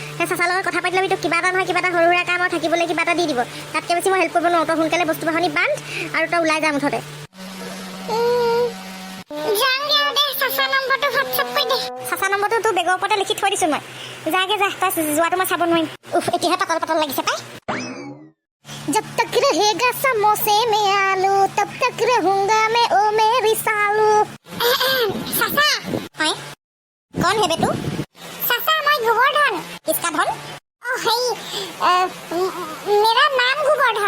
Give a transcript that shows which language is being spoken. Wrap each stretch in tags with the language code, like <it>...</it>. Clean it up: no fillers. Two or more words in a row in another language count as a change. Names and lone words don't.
<as>সেই চাচাৰ লগত কথা পাতি ল'বি, তোক কিবা এটা নহয় কিবা এটা সৰু সুৰা কাম আৰু থাকিবলৈ কিবা এটা দি দিব। তাতকৈ বেছি মই হেল্প কৰিব নোৱাৰোঁ। তই সোনকালে বস্তু বাহনি বান্ধ আৰু তই ওলাই যা মুঠতে। চাচা নম্বৰটো তোৰ বেগৰ ওপৰতে লিখি থৈ দিছোঁ মই। যাগে যা, তই যোৱাটো মই চাব নোৱাৰিম। এতিয়াহে পাতল পাতল লাগিছে পাই।</as> <hi>जब तक रहेगा समोसे में आलू तब तक रहूंगा मैं ओ मेरी सालू। चाचा हाय कौन है बेटू? चाचा मैं गोवर्धन। किसका धन? मेरा नाम गोवर्धन।</hi>